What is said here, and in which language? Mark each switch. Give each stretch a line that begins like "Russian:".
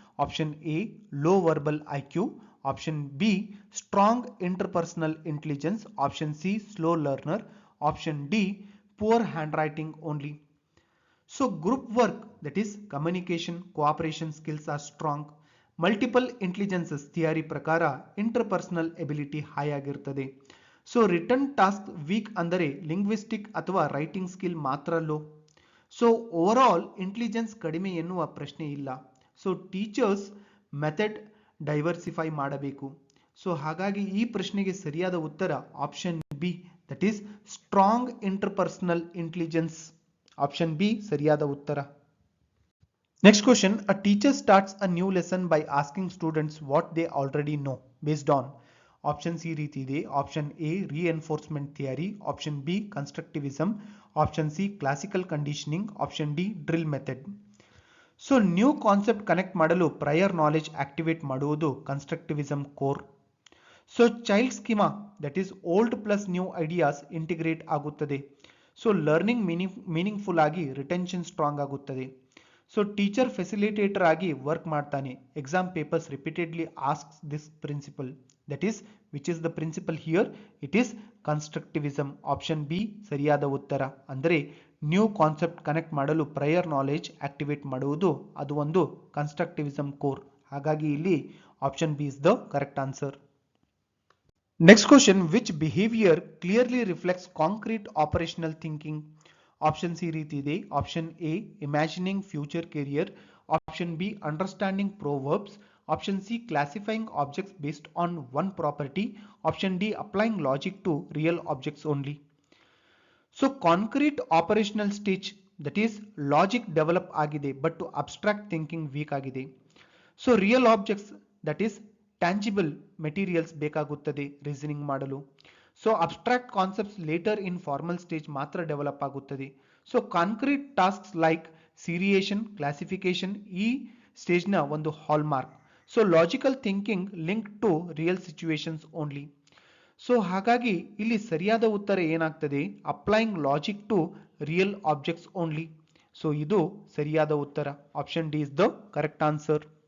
English: Option A low verbal IQ, option B strong interpersonal intelligence, option C slow learner, option D poor handwriting only. So group work, that is communication, cooperation skills are strong.
Kannada: Multiple intelligences theory ಪ್ರಕಾರ interpersonal ability high ಆಗಿರುತ್ತದೆ. So return task weak ಅಂದರೆ linguistic ಅಥವಾ writing skill ಮಾತ್ರ low. So over all intelligence ಕಡಿಮೆ ಎನ್ನುವ ಪ್ರಶ್ನೆ ಇಲ್ಲ. So teachers method diversify ಮಾಡಬೇಕು. ಸೊ ಹಾಗಾಗಿ ಈ ಪ್ರಶ್ನೆಗೆ ಸರಿಯಾದ ಉತ್ತರ option B,
English: That is strong interpersonal intelligence.
Kannada: Option B ಸರಿಯಾದ ಉತ್ತರ.
English: Next question, a teacher starts a new lesson by asking students what they already know based on.
Kannada: Option C ರೀತಿ ಇದೆ.
English: Option A reinforcement theory, option B constructivism, option C classical conditioning, option D drill method.
Kannada: So new concept connect ಮಾಡಲು prior knowledge activate ಮಾಡುವುದು constructivism core. So child schema, that is old plus new ideas integrate ಆಗುತ್ತದೆ. So learning meaningful ಆಗಿ retention strong ಆಗುತ್ತದೆ. So teacher facilitator ಆಗಿ work ಮಾಡ್ತಾನೆ.
English: Exam papers repeatedly asks this principle. That is, which is the principle here? It is constructivism.
Kannada: Option B ಸರಿಯಾದ ಉತ್ತರ. ಅಂದರೆ new concept connect ಮಾಡಲು prior knowledge activate ಮಾಡುವುದು ಅದು ಒಂದು ಕನ್ಸ್ಟ್ರಕ್ಟಿವಿಸಮ್ ಕೋರ್. ಹಾಗಾಗಿ ಇಲ್ಲಿ
English: Option B is the correct answer. Next question, which behaviour clearly reflects concrete operational thinking.
Kannada: Option C ರೀತಿ ಇದೆ.
English: Option A imagining future career, option B understanding proverbs, option C classifying objects based on one property, option D applying logic to real objects only. So concrete operational stage, that is logic develop agide but to abstract thinking weak agide. So real objects, that is tangible materials
Kannada: ಬೇಕಾಗುತ್ತದೆ
English: reasoning ಮಾಡಲು. So abstract concepts later in formal stage
Kannada: ಮಾತ್ರ develop ಆಗುತ್ತದೆ.
English: So concrete tasks like seriation, classification
Kannada: ಈ stage ನ ಒಂದು hallmark.
English: So logical thinking link to real situations only.
Kannada: So ಹಾಗಾಗಿ ಇಲ್ಲಿ ಸರಿಯಾದ ಉತ್ತರ ಏನಾಗ್ತದೆ?
English: Applying logic to real objects only.
Kannada: So ಇದು ಸರಿಯಾದ ಉತ್ತರ.
English: Option D is the correct answer.